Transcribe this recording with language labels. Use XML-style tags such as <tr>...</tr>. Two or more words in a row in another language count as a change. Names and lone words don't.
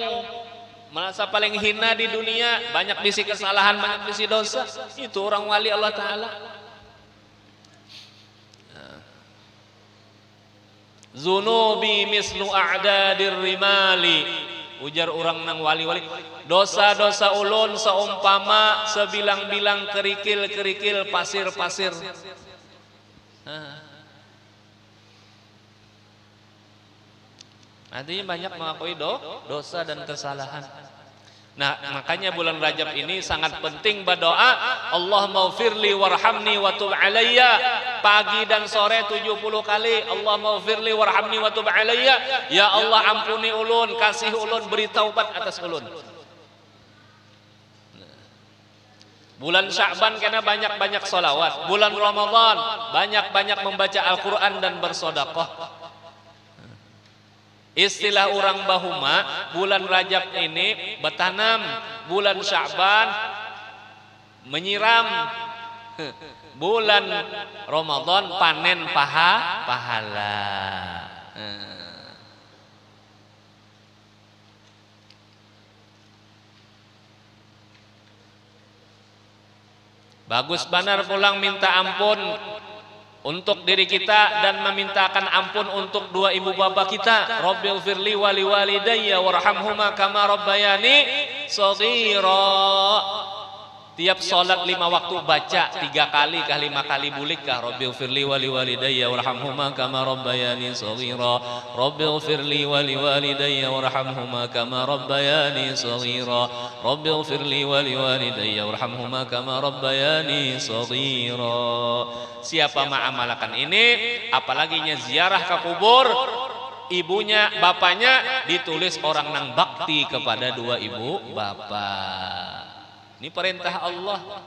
<id>Merasa paling hina di dunia, banyak bisi kesalahan, banyak bisi dosa. Itu orang wali Allah Ta'ala.</id> <ar>ذنوبي مثل أعداد الرمال,</ar> <id>ujar orang nang wali-wali. Dosa-dosa ulun seumpama sebilang-bilang kerikil-kerikil pasir-pasir. Artinya banyak mengakui dosa dan kesalahan. Nah, makanya bulan Rajab ini sangat penting berdoa,</id> <ar>الله اغفر لي وارحمني وتب علي.</ar> <id>Pagi dan sore 70 kali,</id> <ar>الله اغفر لي وارحمني وتب علي.</ar> <id>Ya Allah ampuni ulun, kasih ulun, beri taubat atas ulun. Bulan Sya'ban kena banyak-banyak sholawat. Bulan Ramadan banyak-banyak membaca Al-Quran dan bersedekah. Istilah orang bahuma, bulan Rajab ini bertanam, bulan Sya'ban menyiram, bulan Ramadan panen pahala. Bagus benar pulang minta ampun untuk diri kita dan memintakan ampun untuk dua ibu bapa kita.</id> <ar>رب اغفر لي ولوالدي وارحمهما كما ربياني صغيرا.</ar> <id>Tiap sholat 5 waktu baca 3 kali kah 5 kali bulik kah</id> <ar>رب اغفر لي ولوالدي وارحمهما كما ربياني صغيرا. رب اغفر لي ولوالدي وارحمهما كما ربياني صغيرا. رب اغفر لي ولوالدي وارحمهما كما ربياني صغيرا.</ar> <id>Siapa mengamalkan ini, apalagi ziarah ke kubur ibunya, bapaknya, ditulis orang nang bakti kepada dua ibu bapak. Ini perintah Allah.</id>